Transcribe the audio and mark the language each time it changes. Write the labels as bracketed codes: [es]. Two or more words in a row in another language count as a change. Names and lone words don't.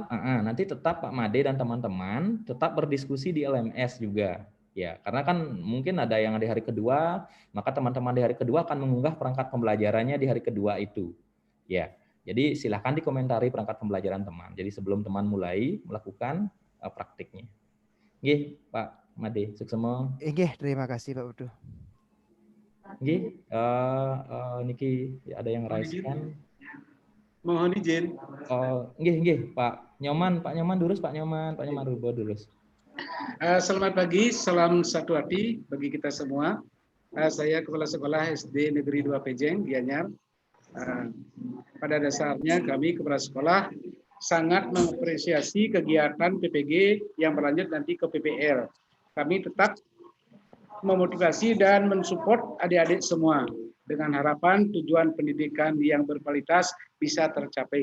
[id] Nanti tetap Pak Made dan teman-teman tetap berdiskusi di LMS juga. Ya, karena kan mungkin ada yang di hari kedua, maka teman-teman di hari kedua akan mengunggah perangkat pembelajarannya di hari kedua itu. Ya, jadi silahkan dikomentari perangkat pembelajaran teman. Jadi sebelum teman mulai melakukan praktiknya. Nggih, Pak Made, suksema. Nggih, terima kasih Pak Putu. Nggih, niki ada yang [en] raise hand. [id] Mohon izin. Nggih, Pak Nyoman durus, Pak Nyoman Rubo durus. Selamat pagi, salam satu hati bagi kita semua. Saya Kepala Sekolah SD Negeri 2 Pejeng, Gianyar. Pada dasarnya kami Kepala Sekolah sangat mengapresiasi kegiatan PPG yang berlanjut nanti ke PPL. Kami tetap memotivasi dan mensupport adik-adik semua dengan harapan tujuan pendidikan yang berkualitas bisa tercapai.